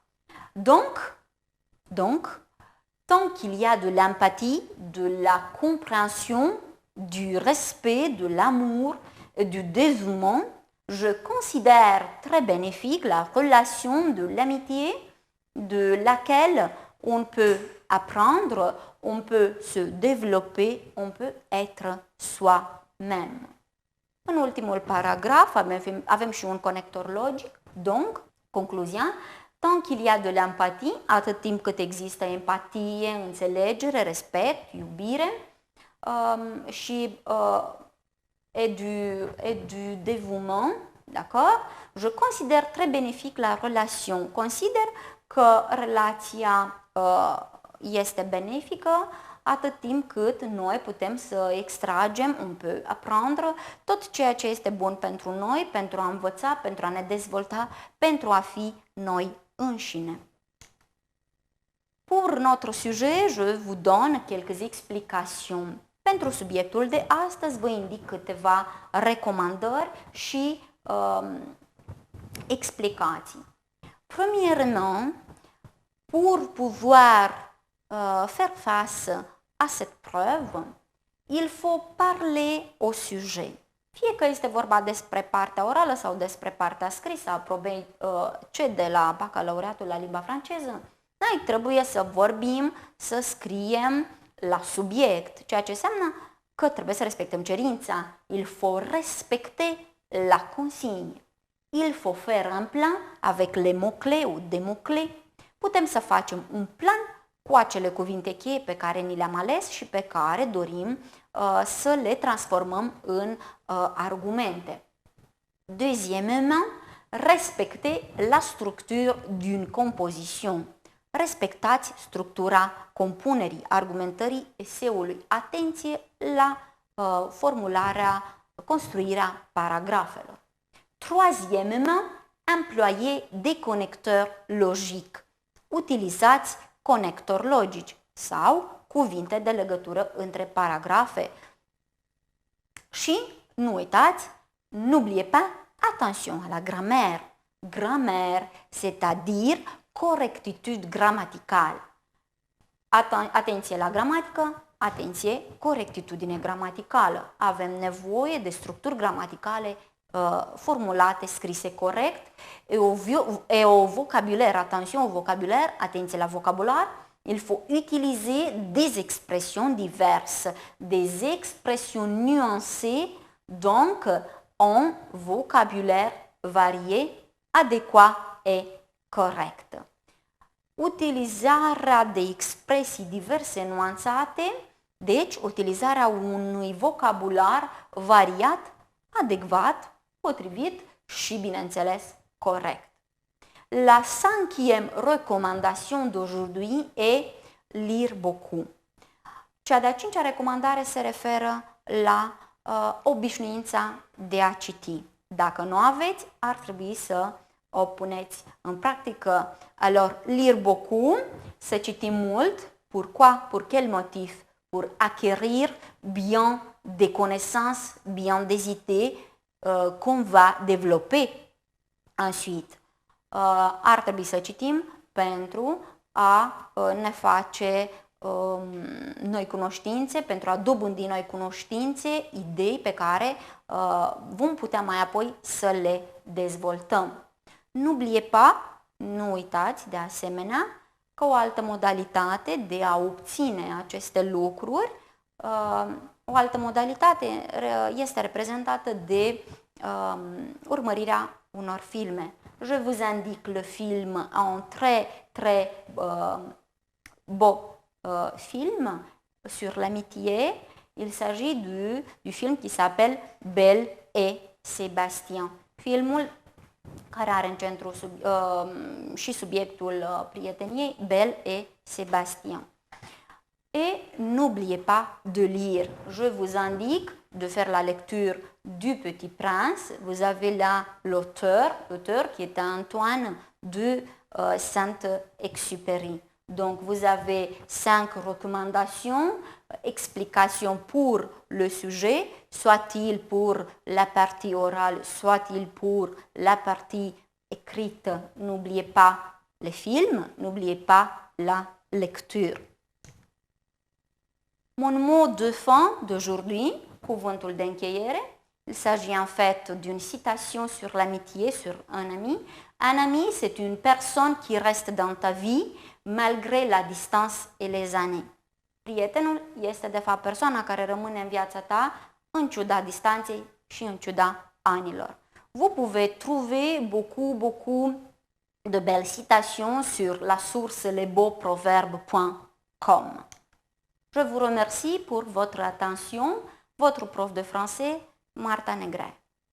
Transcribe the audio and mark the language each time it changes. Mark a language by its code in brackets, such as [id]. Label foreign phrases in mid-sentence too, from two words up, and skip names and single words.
[fr] Donc, tant qu'il y a de l'empathie, de la compréhension, du respect, de l'amour et du dévouement, je considère très bénéfique la relation de l'amitié de laquelle on peut apprendre, on peut se développer, on peut être soi-même. [ro] În ultimul paragraf avem și un conector logic, [fr] donc, concluzia, tant qu'il y a de l'empathie, [ro] atât timp cât există empatie, înțelegere, respect, iubire [fr] et du dévouement, d'accord? Je considère très bénéfique la relation. [ro] Consider că relația este benefică atât timp cât noi putem să extragem, [fr] on peut apprendre [ro] tot ceea ce este bun pentru noi, pentru a învăța, pentru a ne dezvolta, pentru a fi noi înșine. [fr] Pour notre sujet, je vous donne quelques explications. [ro] Pentru subiectul de astăzi vă indic câteva recomandări și explicații. [fr] Premièrement, pour pouvoir faire face à cette preuve, il faut parler au sujet. [ro] Fie că este vorba despre partea orală sau despre partea scrisă a probei C de la bacalaureatul la limba franceză, noi trebuie să vorbim, să scriem la subiect, ceea ce înseamnă că trebuie să respectăm cerința. [fr] Il faut respecter la consigne. Il faut faire un plan avec les mots-clés ou des mots-clés. [ro] Putem să facem un plan cu acele cuvinte cheie pe care ni le-am ales și pe care dorim să le transformăm în argumente. [fr] Deuxièmement, respecter la structure d'une composition. [ro] Respectați structura compunerii, argumentării eseului. Atenție la formularea, construirea paragrafelor. [fr] Troisièmement, employer des connecteurs logiques. [ro] Utilizați conectori logici sau cuvinte de legătură între paragrafe. Și nu uitați, [fr] n'oubliez pas, attention à la grammaire. Grammaire, c'est-à-dire [ro] corectitude gramaticală. Atenție la gramatică, atenție, corectitudine gramaticală. Avem nevoie de structuri gramaticale formulate, scrise corect, [fr] et au vocabulaire, attention au vocabulaire, [ro] atenție la vocabular, [fr] il faut utiliser des expressions diverses, des expressions nuancées, donc un vocabulaire varié, adéquat et corect. [ro] Utilizarea de expresii diverse nuanțate, deci utilizarea unui vocabular variat, adecvat, potrivit și, bineînțeles, corect. [fr] La cinquième recommandation d'aujourd'hui est lire beaucoup. [ro] Cea de-a cincea recomandare se referă la obișnuința de a citi. Dacă nu aveți, ar trebui să o puneți în practică. [fr] Alors, lire beaucoup, [ro] să citim mult. [fr] Pourquoi? Pour quel motif? Pour acquérir bien des connaissances, bien des idées qu'on va développer ensuite. [ro] Ar trebui să citim pentru a ne face noi cunoștințe, pentru a dobândi noi cunoștințe, idei pe care vom putea mai apoi să le dezvoltăm. [fr] N'oubliez pas, [ro] nu uitați de asemenea, că o altă modalitate de a obține aceste lucruri, o altă modalitate este reprezentată de urmărirea unor filme. [fr] Je vous indique le film, un très beau film sur l'amitié. Il s'agit du film qui s'appelle Belle et Sébastien. [ro] Filmul care are în centru și subiectul prieteniei, Belle et Sébastien. [fr] Et n'oubliez pas de lire. Je vous indique de faire la lecture du Petit Prince. Vous avez là l'auteur qui est Antoine de Saint-Exupéry. Donc vous avez 5 recommandations, explications pour le sujet, soit-il pour la partie orale, soit-il pour la partie écrite. N'oubliez pas les films, n'oubliez pas la lecture. Mon mot de fin d'aujourd'hui, [ro] cuvântul de încheiere, [fr] il s'agit en fait d'une citation sur l'amitié, sur un ami. Un ami, c'est une personne qui reste dans ta vie malgré la distance et les années. [ro] Prietenul este de fapt persoana care rămâne în viața ta în ciuda distanței și în ciuda anilor. [fr] Vous pouvez trouver beaucoup de belles citations sur la source lesbeauxproverbes.com. Je vous remercie pour votre attention. Votre prof de français, Marta Negret.